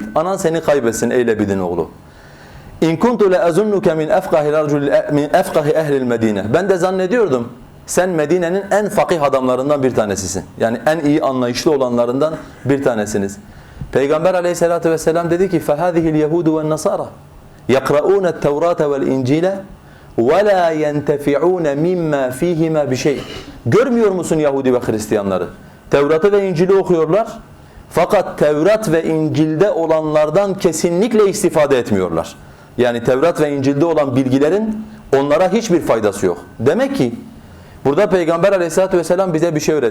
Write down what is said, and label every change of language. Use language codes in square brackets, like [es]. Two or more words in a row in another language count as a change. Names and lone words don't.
[tr] Anan seni kaybetsin ey Lebid'in oğlu. [ar] إن كنت لأظنك من أفقه أهل المدينة. [tr] Ben de zannediyordum sen Medine'nin en fakih adamlarından bir tanesisin. Yani en iyi anlayışlı olanlarından bir tanesiniz. [ar] Peygamber عليه الصلاة والسلام [tr] dedi ki [ar] فَهَذِهِ الْيَهُودُ وَالنَّصَارَ يَقْرَؤُونَ التَّوْرَاتَ وَالْاِنْجِيلَ وَلَا يَنْتَفِعُونَ مِمَّا ف۪يهِمَا بِشَيْءٍ. [tr] Görmüyor musun Yahudi ve Hristiyanları? Tevrat'ı ve İncil'i okuyorlar. Fakat Tevrat ve İncil'de olanlardan kesinlikle istifade etmiyorlar. Yani Tevrat ve İncil'de olan bilgilerin onlara hiçbir faydası yok. Demek ki burada Peygamber [ar] عليه الصلاة والسلام [tr] bize bir şey öğretiyor.